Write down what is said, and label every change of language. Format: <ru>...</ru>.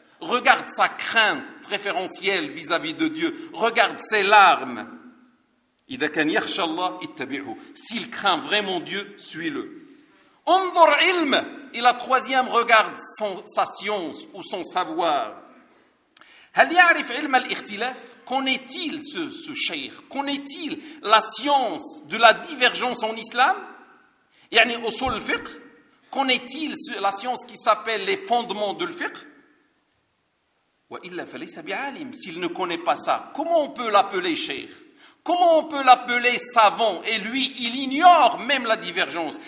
<fr>Regarde sa crainte préférentielle vis-à-vis de Dieu. Regarde ses larmes.</fr> <ar>إذا كان يخشى الله اتبعه.</ar> <fr>S'il craint vraiment Dieu, suis-le.</fr> <ar>انظر علمه.</ar> <fr>Et la troisième, regarde sa science ou son savoir.</fr> <ar>هل يعرف علم الاختلاف؟</ar> <fr>Connaît-il ce cheikh? Connaît-il la science de la divergence en islam?</fr> <ar>يعني أصول الفقه؟</ar> <fr>qu'en est-il la science qui s'appelle les fondements de l'fiqh?</fr> <ar>وَإِلَّا فَلَيْسَ بِعَالِمِ</ar> <fr>S'il ne connaît pas ça, comment on peut l'appeler cheikh? Comment on peut l'appeler savant? Et lui, il ignore même la divergence.</fr>